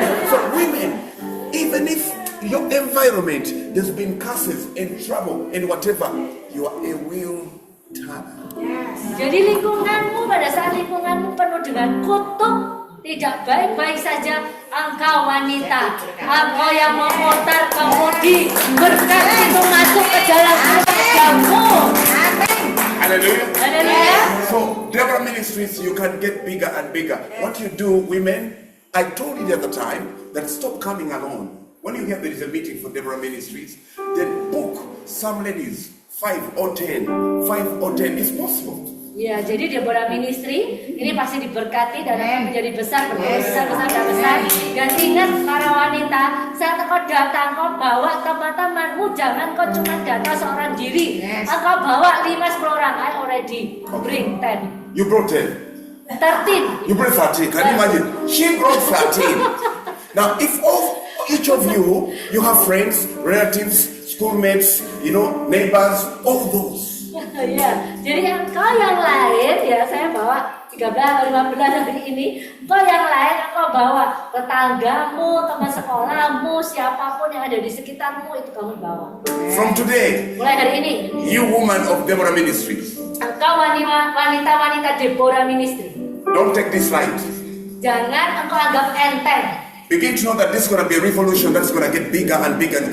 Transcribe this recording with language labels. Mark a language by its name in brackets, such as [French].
[English] So women, even if your environment there's been curses and trouble and whatever, you are a wheel turner. [Indonesian] Jadi lingkunganmu, pada saat lingkunganmu penuh dengan kutuk, tidak baik-baik saja, engkau wanita, engkau yang memutar kemudi, berkat itu masuk ke dalam keluargamu. [English] Hallelujah. [Indonesian] Haleluya. [English] So, Deborah Ministries, you can get bigger and bigger. What you do, women, I told you the other time that stop coming alone. When you hear there is a meeting for Deborah Ministries, then book some ladies, 5 or 10. 5 or 10 is possible. [Indonesian] Ya, jadi Deborah Ministry ini pasti diberkati dan akan menjadi besar, besar. Dan ingat para wanita, saat kau datang, kau bawa teman-temanmu, jangan kau cuma datang seorang diri. Engkau bawa 5-10 orang, [English] I already bring 10. You brought 10. 13. You bring 13. Can you imagine? She brought 13. Now, if each of you, you have friends, relatives, schoolmates, neighbors, all those. [Indonesian] Ya, jadi engkau yang lain ya, saya bawa 13, 15 hari ini. Engkau yang lain, engkau bawa tetanggamu, teman sekolahmu, siapapun yang ada di sekitarmu, itu kamu bawa. [English] From today, [Indonesian] Mulai hari ini, [English] you woman of Deborah Ministries, [Indonesian] engkau wanita-wanita Deborah Ministry, [English] don't take this light. [Indonesian] jangan engkau anggap enteng. [English] Begin to know that this is going to be a revolution that's going to get bigger and bigger and